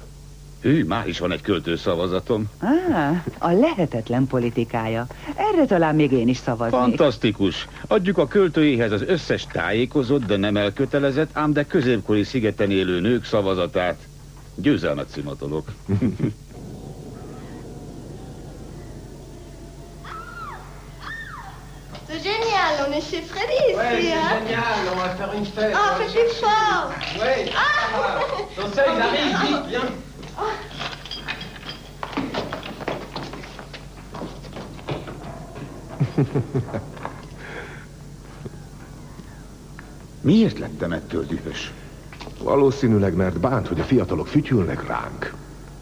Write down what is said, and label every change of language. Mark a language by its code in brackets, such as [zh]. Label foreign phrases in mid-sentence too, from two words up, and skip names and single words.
[hu] Hű, már is van egy költőszavazatom. A lehetetlen politikája. Erre talán még én is szavaznék. Fantasztikus. Adjuk a költőjéhez az összes tájékozott, de nem elkötelezett, ám de középkori szigeten élő nők szavazatát. Győzelmet szimatolok. [fr] C'est génial, on est chez Freddy ici, ouais, c'est génial, on va faire une fête. Ah, fais plus fort. Oui, ton seul, il arrive, vite, viens. [hu] Miért lettem ettől dühös? Valószínűleg, mert bánt, hogy a fiatalok fütyülnek ránk.